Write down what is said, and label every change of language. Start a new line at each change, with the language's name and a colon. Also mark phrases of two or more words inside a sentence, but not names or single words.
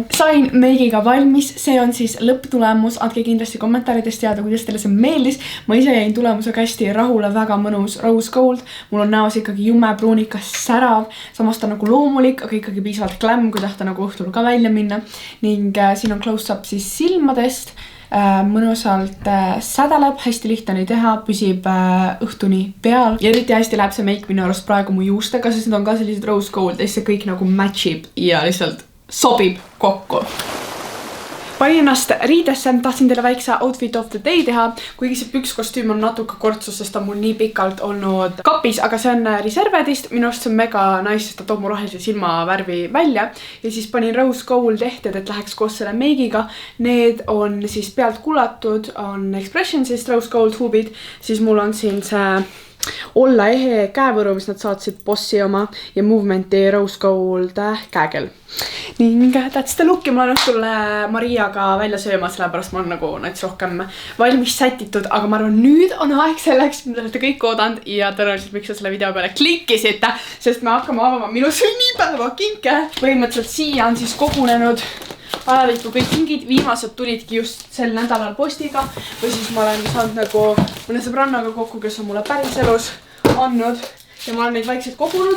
Estonian: Sain meigiga valmis, see on siis lõpptulemus. Andke kindlasti kommentaaridest teada, kuidas teile see meeldis. Ma ise jäin tulemusega hästi rahule, väga mõnus
English: rose gold.
Estonian: Mul on näos ikkagi jume pruunikas särav, samas ta nagu loomulik, aga ikkagi piisavalt glam, kui tahta nagu õhtul ka välja minna. Ning siin on close-up siis silmadest, mõnusalt sädeleb, hästi lihtne oli teha, püsib õhtuni peal ja eriti hästi läheb see make minu arust praegu mu juustega, sest need on ka sellised
English: rose gold
Estonian: ja see kõik nagu matchib ja lihtsalt sobib kokku. Panin ennast riidesse, tahtsin teile väikse
English: outfit of the day
Estonian: teha, kuigi see pükskostüüm on natuke kortsus, sest ta on mul nii pikalt olnud kapis, aga see on Reservedist, minu arust see on mega nice, sest ta toob mu rohelise silmavärvi välja ja siis panin
English: rose gold
Estonian: ehted, et läheks koos selle meigiga. Need on siis pealt kullatud, on Expressionsist
English: rose gold
Estonian: huubid, siis mul on siin see olla ehe käevõru, mis nad saatsid Bossi oma ja Movementi
English: rose gold
Estonian: käekell. Ning
English: that's the look
Estonian: ja ma olen õhtul Mariaga välja sööma, sellepärast ma olen nagu näiteks rohkem valmis sätitud, aga ma arvan, nüüd on aeg selleks, mida olete kõik oodanud ja tõenäoliselt miks te selle video peale klikkisite, sest me hakkame avama minu sünnipäeva kinke. Põhimõtteliselt siia on siis kogunenud ajalikku kõik kingid, viimased tulidki just sel nädalal postiga või siis ma olen saanud nagu mõne sõbrannaga kokku, kes on mulle päriselus andnud ja ma olen neid vaikselt kogunud.